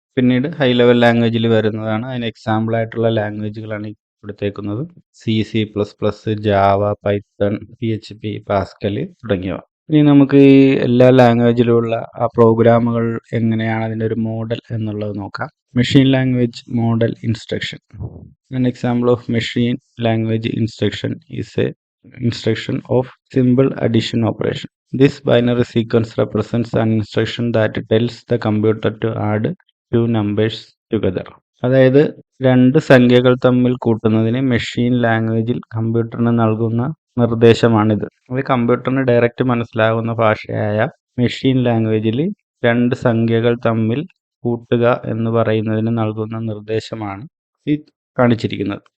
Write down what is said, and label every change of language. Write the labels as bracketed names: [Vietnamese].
[Malayalam] പിന്നീട് high level ലാംഗ്വേജിൽ വരുന്നതാണ്. അതിന് എക്സാമ്പിൾ ആയിട്ടുള്ള ലാംഗ്വേജുകളാണ് ഈ കൊടുത്തേക്കുന്നത്. C, C plus plus, Java, Python, PHP, Pascal തുടങ്ങിയവ. ഇനി നമുക്ക് ഈ എല്ലാ ലാംഗ്വേജിലുള്ള ആ പ്രോഗ്രാമുകൾ എങ്ങനെയാണ് അതിൻ്റെ ഒരു മോഡൽ എന്നുള്ളത് നോക്കാം. Machine language model instruction. [English] An example of machine language instruction is a instruction of simple addition operation. This binary sequence represents an instruction that tells the computer to add two numbers together. [Malayalam] അതായത് രണ്ട് സംഖ്യകൾ തമ്മിൽ കൂട്ടുന്നതിന് machine ലാംഗ്വേജിൽ കമ്പ്യൂട്ടറിന് നൽകുന്ന നിർദ്ദേശമാണിത്. അത് കമ്പ്യൂട്ടറിന് direct മനസ്സിലാകുന്ന ഭാഷയായ മെഷീൻ ലാംഗ്വേജിൽ രണ്ട് സംഖ്യകൾ തമ്മിൽ കൂട്ടുക എന്ന് പറയുന്നതിന് നൽകുന്ന നിർദ്ദേശമാണ് ഈ കാണിച്ചിരിക്കുന്നത്.